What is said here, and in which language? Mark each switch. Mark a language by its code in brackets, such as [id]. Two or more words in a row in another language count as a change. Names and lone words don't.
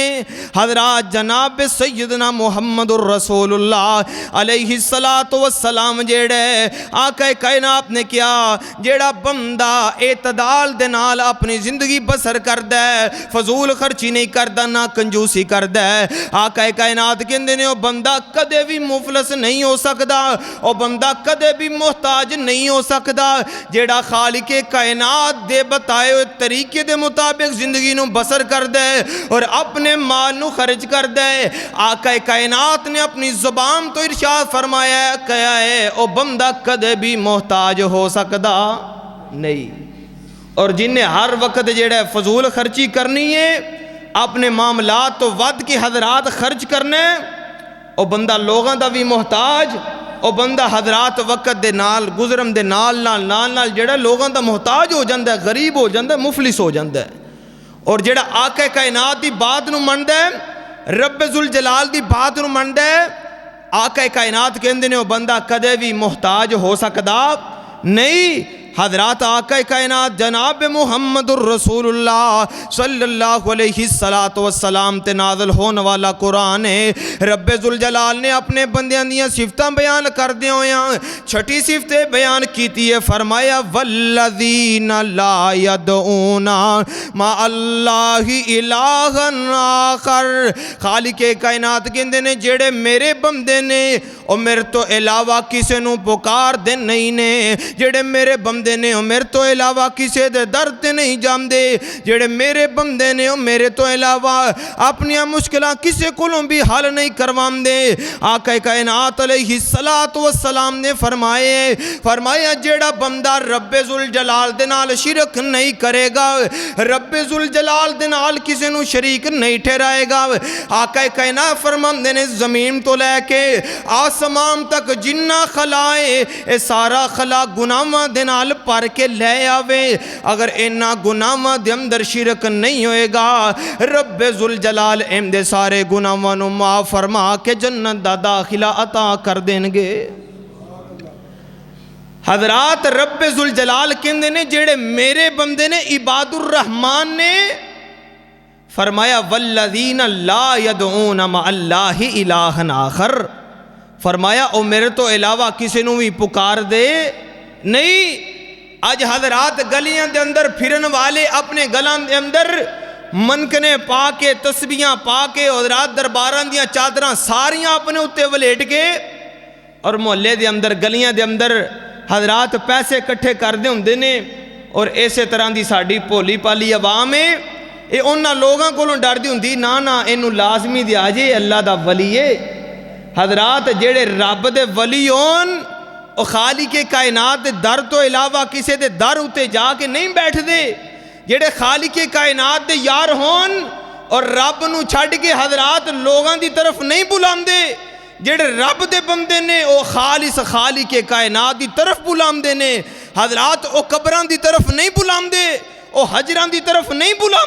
[pa] حضرات جناب سیدنا محمد الرسول اللہ علیہ السلام جیڑے آقا کائنات نے کیا جیڑا بندہ اعتدال دے نال اپنی زندگی بسر کر دے, فضول خرچی نہیں کردہ نہ کنجوسی کر دے, آقا کائنات کہندے نے وہ بندہ کدے بھی مفلس نہیں ہو سکدا, وہ بندہ کدے بھی محتاج نہیں ہو سکدا. جیڑا خالق کائنات دے بتائے ہوئے طریقے دے مطابق زندگی نو بسر کر دے اور اپنے مال نو خرچ کر دے. آقا کائنات نے اپنی زبان تو ارشاد فرمایا کیا ہے او بندہ کدے بھی محتاج ہو سکدا نہیں. اور جن نے ہر وقت جیڑا فضول خرچی کرنی ہے اپنے معاملات تو ود کے حضرات خرچ کرنے, او بندہ لوگاں دا بھی محتاج, او بندہ حضرات وقت دے نال گزرم دے نال جڑا لوگاں دا محتاج ہو جاندہ ہے, غریب ہو جاندہ ہے, مفلس ہو جاندہ ہے. اور جڑا آقا کائنات دی بات نو مندہ ہے, رب ذوالجلال دی بات نو مندہ ہے, آقا کائنات کہندے نے وہ بندہ کدے بھی محتاج ہو سکدا نہیں. حضرات آقا کائنات جناب محمد الرسول اللہ صلی اللہ علیہ السلام تے نازل ہونے والا قرآن ہے. رب ذوالجلال نے اپنے بندیاں دیاں صفتاں بیان کر دے ہوئے ہیں, چھٹی صفت بیان کیتی ہے. [ar] فرمایا والذین لا یدعون مع اللہ الہا آخر. [pa] خالق کائنات کہندے نے جڑے میرے بندے نے او میرے تو علاوہ کسے نو پکار دے نہیں نے, جڑے میرے بندے نے او میرے تو علاوہ کسے دے درد نہیں جاندے, جڑے میرے بندے نے او میرے تو علاوہ اپنی مشکلہ کسے کولوں بھی حل نہیں کروان دے. آقا کائنات علیہ السلام نے فرمایا جڑا بندہ رب ذوالجلال دے نال شرک نہیں کرے گا, رب ذوالجلال دے نال کسے نو شریک نہیں ٹھہرائے گا. آقا کائنات فرماندے نے زمین تو لے کے آسمان تک جنہ خلائے اے سارا خلا گناہاں دے نال پر کے لے آوے, اگر اینا گناہاں دے اندر شرک نہیں ہوئے گا رب ذوالجلال ایم دے سارے گناہاں نو معاف فرما کے جنت دا داخلہ عطا کر دیں گے. حضرات رب ذوالجلال کہندے نے جڑے میرے بندے نے [ar] عباد الرحمان [pa] نے فرمایا [ar] والذین لا یدعون مع اللہ الہا آخر. [pa] فرمایا او میرے تو علاوہ کسی نو بھی پکار دے نہیں. آج حضرات گلیاں دے اندر پھرن والے اپنے گلان دے اندر منکنے پا کے تسبیحاں پا کے حضرات درباران دیاں چادراں ساریاں اپنے اتے ولیٹ کے اور محلے دے اندر گلیاں دے اندر حضرات پیسے کٹھے کر دے ہوندے نے. اور ایسے طرح دی ساڑی پولی پالی عوام ہے اے انہاں لوگاں کولوں ڈر دی ہوندی نا اینو لازمی دیا جے اللہ دا ولی ہے. حضرات جیڑے رب دے ولی ہون او خالق کائنات دے در تو علاوہ کسے دے در اتے جا کے نہیں بیٹھ دے جڑے خالق کائنات دے یار ہون اور رب نو چھڑ کے حضرات لوگاں دی طرف نہیں بلام دے جڑے رب دے بندے نے او خالص خالق کائنات دی طرف بلام دے نے حضرات او قبران دی طرف نہیں بلام دے او حجران دی طرف نہیں بلام